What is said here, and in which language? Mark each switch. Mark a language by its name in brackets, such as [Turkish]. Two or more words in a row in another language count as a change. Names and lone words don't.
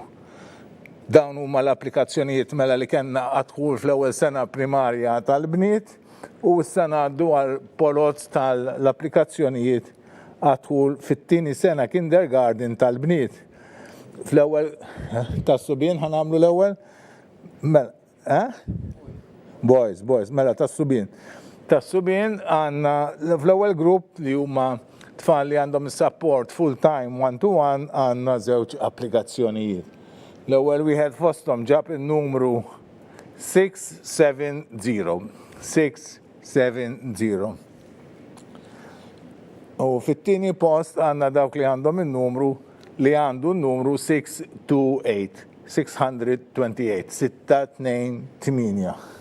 [Maltese] Dawn huma l-applikazzjonijiet mela li kellna għadħul fl-ewwel sena primarja tal-bniet u issa ngħaddu għal polot tal-applikazzjonijiet għadħul fit-tieni sena kindergarten tal-bniet. Fl-ewwel tas-subien ħanagħmlu l-ewwel Boys, mela tas-subien. Tas-subien għandna fl-ewwel grupp li huma tfal li għandhom [English] support full-time 1-to-1 [Maltese] għandna żewġ applikazzjonijiet. L-ewwel wieħed fosthom ġab in-numru 670. U fit-tieni post għandna dawk li għandhom in-numru li għandu n-numru 628.